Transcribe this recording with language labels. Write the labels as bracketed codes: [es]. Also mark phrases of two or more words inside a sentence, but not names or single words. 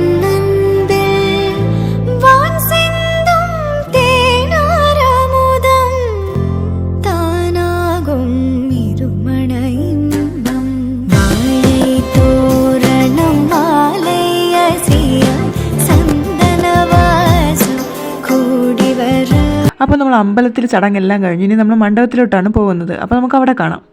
[ta] அன்பில் வான் சிந்தும் தேனாரமுதம் தானாகும் இருமண இன்பம் வாழை தோரணம் மாலை அசிய சந்தன வாசம் கூடி வர. [ml] അപ്പോൾ നമ്മൾ അമ്പലത്തിൽ ചടങ്ങെല്ലാം കഴിഞ്ഞ് ഇനി നമ്മൾ മണ്ഡപത്തിലോട്ടാണ് പോകുന്നത്. അപ്പോൾ നമുക്ക് അവിടെ കാണാം.